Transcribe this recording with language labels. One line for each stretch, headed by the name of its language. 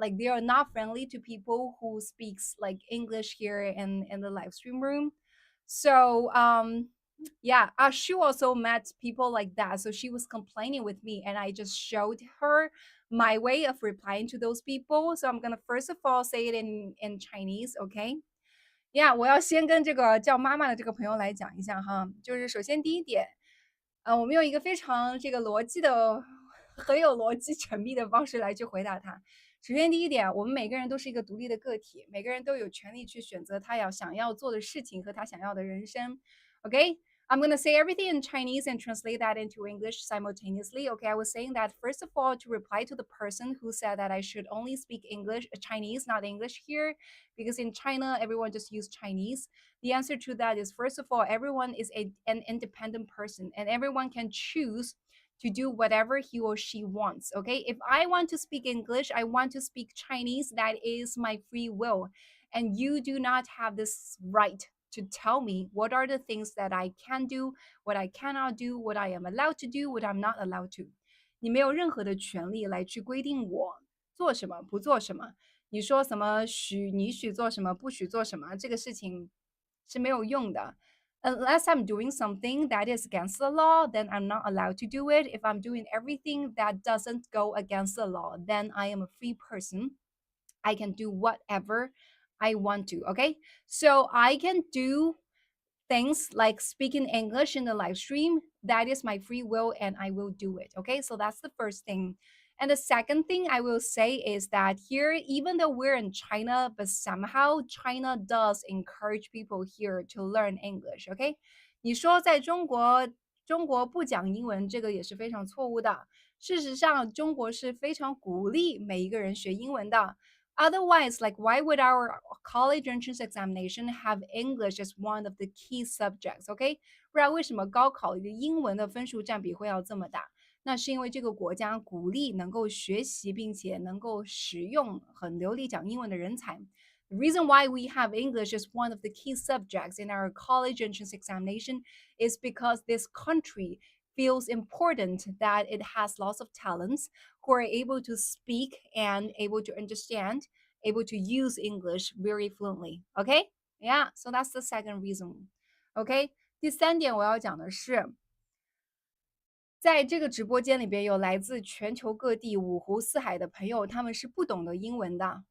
English: Like they are not friendly to people who speaks like English here in the live stream room. So yeah, she also met people like that. So she was complaining with me, and I just showed her my way of replying to those people. So I'm gonna first of all say it in Chinese, okay?
Chinese: Yeah，我要先跟这个叫妈妈的这个朋友来讲一下哈，就是首先第一点，我们用一个非常这个逻辑的、很有逻辑缜密的方式来去回答他。首先第一点，我们每个人都是一个独立的个体，每个人都有权利去选择他想要做的事情和他想要的人生。
English: Okay, I'm gonna say everything in Chinese and translate that into English simultaneously. Okay, I was saying that first of all to reply to the person who said that I should only speak English, Chinese, not English here, because in China everyone just use Chinese. The answer to that is first of all, everyone is an independent person and everyone can choose to do whatever he or she wants. Okay, if I want to speak English, I want to speak Chinese, that is my free will. And you do not have this right to tell me what are the things that I can do, what I cannot do, what I am allowed to do, what I'm not allowed to.
Chinese: 你没有任何的权利来去规定我做什么，不做什么。你说什么你许做什么，不许做什么，这个事情是没有用的。
English: Unless I'm doing something that is against the law, then I'm not allowed to do it. If I'm doing everything that doesn't go against the law, then I am a free person. I can do whatever I want to. Okay. So I can do things like speaking English in the live stream. That is my free will and I will do it. Okay. So that's the first thing. And the second thing I will say is that here, even though we're in China, but somehow China does encourage people here to learn English. Okay.
Chinese: 你说在中国不讲英文，这个也是非常错误的。事实上，中国是非常鼓励每一个人学英文的。
English: Otherwise, like, why would our college entrance examination have English as one of the key subjects?
Chinese: OK，不然为什么高考的英文的分数占比会要这么大？那是因为这个国家鼓励能够学习并且能够使用很流利讲英文的人才。
English: The reason why we have English as one of the key subjects in our college entrance examination is because this country feels important that it has lots of talents who are able to speak and able to understand, able to use English very fluently. Okay? Yeah, so that's the second reason. Okay?
Chinese: 第三点我要讲的是，在这个直播间里边有来自全球各地五湖四海的朋友，他们是不懂得英文的。